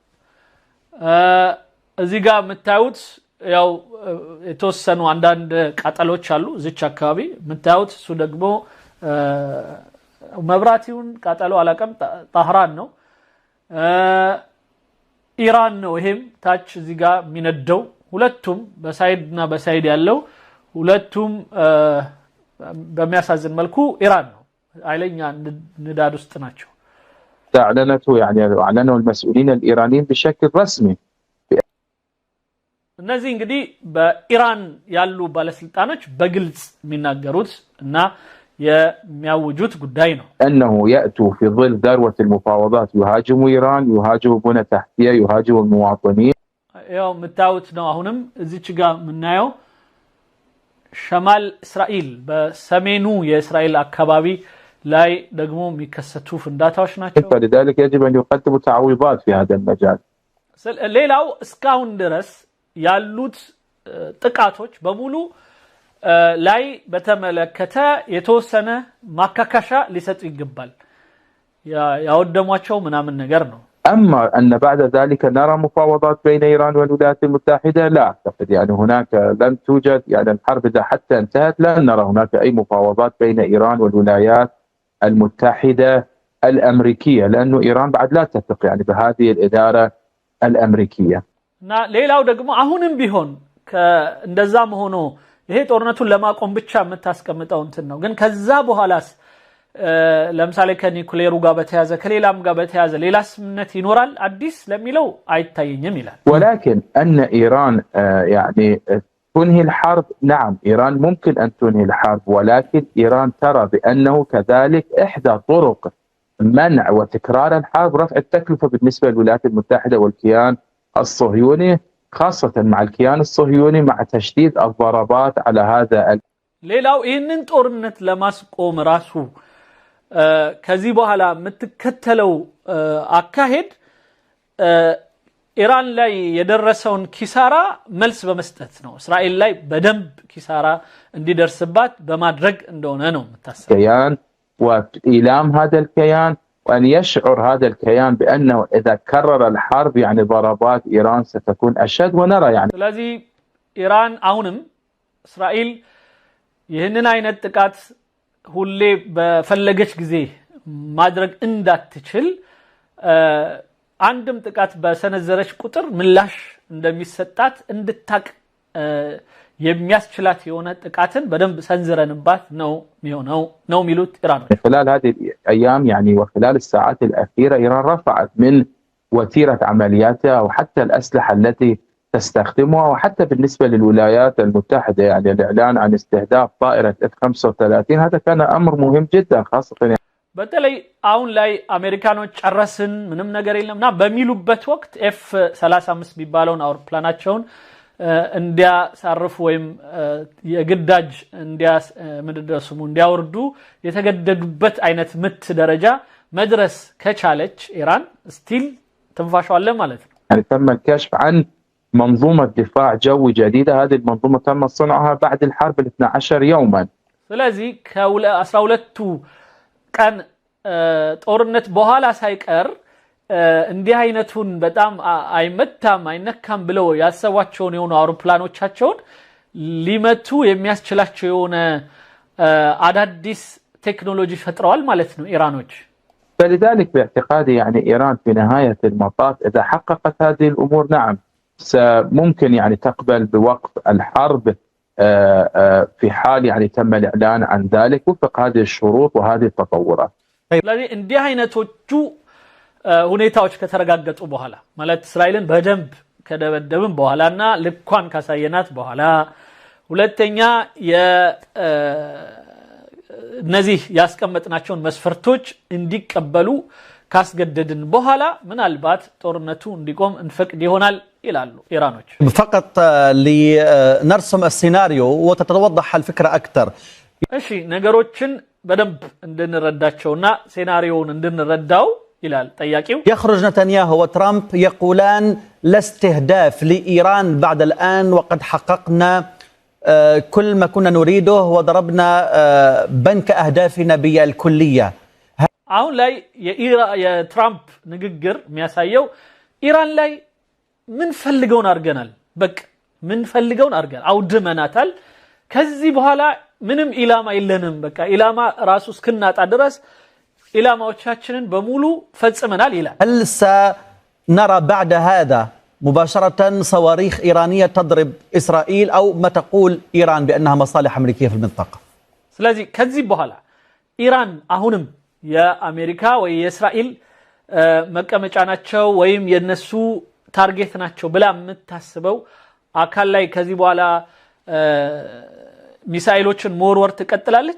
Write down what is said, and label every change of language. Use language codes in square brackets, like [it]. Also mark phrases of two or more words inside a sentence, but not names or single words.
[am] እዚህ ጋር የምታዩት ያው የተወሰኑ አንዳንድ ቃጠሎች አሉ እዚች አካባቢ የምታዩት እሱ ደግሞ መብራቲውን ቃጠሎ አላቀም ጣህራን ነው ኢራን ነው ይሄም ታች እዚህ ጋር የሚነደው ሁለቱም በሳይድና በሳይድ ያለው ሁለቱም በሚያሳዝን መልኩ ኢራን ነው አይለኛ ንዳድ ውስጥ ናቸው [ar] اعلنته يعني اعلنوا المسؤولين الايرانيين بشكل رسمي [am] እነዚህ እንግዲህ በኢራን ያሉ ባለስልጣኖች በግልጽ የሚናገሩት እና የሚያውጁት ጉዳይ ነው [ar] انه ياتوا في ظل ذروه المفاوضات يهاجموا ايران يهاجموا بنى تحتيه يهاجموا المواطنين [am] ያው መታወት ነው አሁንም እዚች ጋር ምናየው ሸማል እስራኤል በሰሜኑ የእስራኤል አካባቢ ላይ ደግሞ የሚከሰቱ ፍንዳታዎች ናቸው [ar] فلذلك يجب ان يقدموا تعويضات في هذا المجال [am] ሌላው እስካሁን ድረስ ያሉት ጥቃቶች በሙሉ ላይ በተመለከተ የተወሰነ ማካካሻ ሊሰጡ ይገባል ያወደሟቸው ምናምን ነገር ነው [ar] أما أن بعد ذلك نرى مفاوضات بين إيران والولايات المتحدة لا أعتقد، يعني هناك لن توجد، يعني الحرب إذا حتى انتهت لن نرى هناك أي مفاوضات بين إيران والولايات المتحدة الأمريكية، لأنه إيران بعد لا تثق يعني بهذه الإدارة الأمريكية. [am] ሌላው ደግሞ አሁንም ቢሆን እንደዛም ሆኖ ይሄ ጦርነቱን ለማቆም ብቻ የምታስቀምጠው እንትን ነው። ግን ከዛ በኋላስ ለምሳሌ ከኒኩሌሩ ጋር በተያዘ ከሌላም ጋር በተያዘ ሌላ ስምምነት ይኖራል አዲስ ለሚለው አይታየኝም ይላል። [ar] ولكن أن إيران يعني تنهي الحرب، نعم إيران ممكن أن تنهي الحرب، ولكن إيران ترى بأنه كذلك إحدى طرق منع وتكرار الحرب رفع التكلفة بالنسبة للولايات المتحدة والكيان الصهيوني، خاصة مع الكيان الصهيوني مع تشديد الضربات على هذا [am] ሌላው ይህንን ጦርነት ለማስቆም ራሱ ከዚህ በኋላ የምትከተለው አካሄድ ኢራን ላይ የደረሰውን ኪሳራ መልስ በመስጠት ነው። እስራኤል ላይ በደንብ ኪሳራ እንዲደርስባት በማድረግ እንደሆነ ነው የምታስበው። [ar] كيان وإيلام هذا الكيان، وأن يشعر هذا الكيان بأنه إذا كرر الحرب يعني ضربات إيران ستكون أشد، ونرى يعني [am] ስለዚህ ኢራን አሁንም እስራኤል ይህንን አይነት ጥቃት ሁሌ በፈለገች ጊዜ ማድረግ እንዳትችል አንድም ጥቃት በሰነዘረች ቁጥር ምላሽ እንደሚሰጣት እንድታቅ የሚያስችላት የሆነ ጥቃትን በደንብ ሰንዝረንባት ነው ነው የሚሉት ኢራን። [ar] خلال هذه الأيام يعني وخلال الساعات الأخيرة إيران رفعت من وتيرة عملياتها وحتى الأسلحة التي تستخدمها، وحتى بالنسبة للولايات المتحدة يعني الإعلان عن استهداف طائرة F-35 هذا كان أمر مهم جدا، خاصة [am] በተለይ አሁን ላይ አሜሪካኖች ጨረስን ምንም ነገር የለምና በሚሉበት ወቅት F-35 የሚባለውን አውሮፕላናቸውን እንዲያሳርፉ ወይም የግዳጅ እንዲያወርዱ የተገደዱበት አይነት ምት ደረጃ መድረስ ከቻለች ኢራን ስቲል ትንፋሻለ ማለት ነው። [ar] يعني تم الكشف عن منظومة دفاع جوي جديدة، هذه المنظومة تم صنعها بعد الحرب 12 يوما. [am] ስለዚህ ከ12ቱ ቀን ጦርነት በኋላ ሳይቀር እንዲህ አይነቱን በጣም አይመታም አይነካም ብለው ያሰዋቸውን የሆኑ አውሮፕላኖቻቸውን ሊመቱ የሚያስችላቸው የሆነ አዳዲስ ቴክኖሎጂ ፈጥረዋል ማለት ነው ኢራኖች። [ar] فلذلك باعتقادي يعني إيران في نهاية المطاف إذا حققت هذه الأمور نعم ممكن يعني تقبل بوقف الحرب في حال يعني تم الإعلان عن ذلك وفق هذه الشروط وهذه التطورات. [am] ስለዚህ እንዲህ አይነቶቹ ሁኔታዎች ከተረጋገጡ በኋላ ማለት እስራኤልን በደንብ ከደበደብን በኋላና ልኳን ካሳየናት በኋላ ሁለተኛ እነዚህ ያስቀመጥናቸውን መስፈርቶች እንዲቀበሉ ካስገደድን በኋላ ምናልባት ጦርነቱ እንዲቆም እንፈቅድ ይሆናል ይላሉ ኢራኖች። [ar] فقط لنرسم السيناريو وتتوضح الفكرة أكثر. [am] እሺ ነገሮችን በደንብ እንድንረዳቸውና ሴናሪዮውን እንድንረዳው ይላል ጠያቂው። [ar] يخرج نتنياهو وترامب يقولان لا استهداف لإيران بعد الآن وقد حققنا كل ما كنا نريده وضربنا بنك أهدافنا بالكلية. [am] አሁን ላይ የትራምፕ ንግግር የሚያሳየው ኢራን ላይ ምን ፈልገውን አርገናል፣ በቃ ምን ፈልገውን አርገናል፣ አውድመናታል፣ ከዚህ በኋላ ምንም ኢላማ የለንም፣ በቃ ኢላማ ራሱ እስክናጣ ድረስ ኢላማዎቻችንን በሙሉ ፈጽመናል ይላል። [ar] هل سنرى بعد هذا مباشرة صواريخ إيرانية تضرب إسرائيل أو ما تقول إيران بأنها مصالح أمريكية في المنطقة؟ [am] ስለዚህ ከዚህ በኋላ ኢራን አሁንም የአሜሪካ ወይ የእስራኤል መቀመጫ ናቸው ወይም የነሱ ታርጌት ናቸው ብላ የምታስበው አካል ላይ ከዚህ በኋላ ሚሳኤሎችን መወርወር ትቀጥላለች።